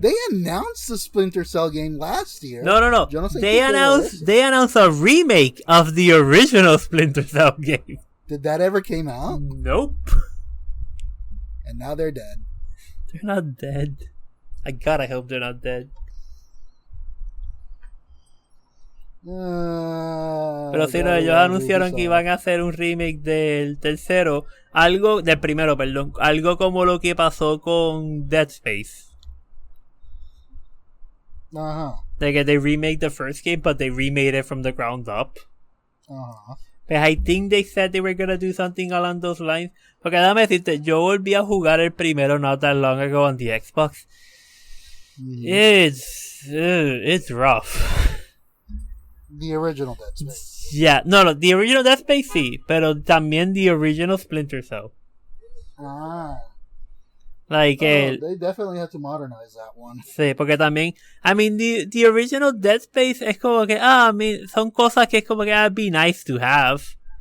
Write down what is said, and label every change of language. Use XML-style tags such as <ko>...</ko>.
<en>They announced the Splinter Cell game last year. No. They announced a remake of the original Splinter Cell game. Did that ever came out? Nope. And now they're dead. They're not dead. I gotta hope they're not dead.</en> <es>Pero si no, ellos anunciaron que iban a hacer un remake del tercero. Del primero, perdón. Algo como lo que pasó con Dead Space.</es> <en>Like they remade the first game, but they remade it from the ground up. But I think they said they were gonna do something along those lines.</en> <es>Porque déjame decirte, yo volví a jugar el primero</es> <en>not that long ago on the Xbox. It's rough. The original Dead Space. Yeah, no, the original Dead Space</en> <es>sí,</es> <en>pero también the original Splinter Cell. Ah. Like, they definitely had to modernize that one.</en> <es>Sí, porque también,</es> <en>I mean, the original Dead Space</en> <es>es como que, I mean, son cosas que es como que,</es> <en>be nice to have.</en>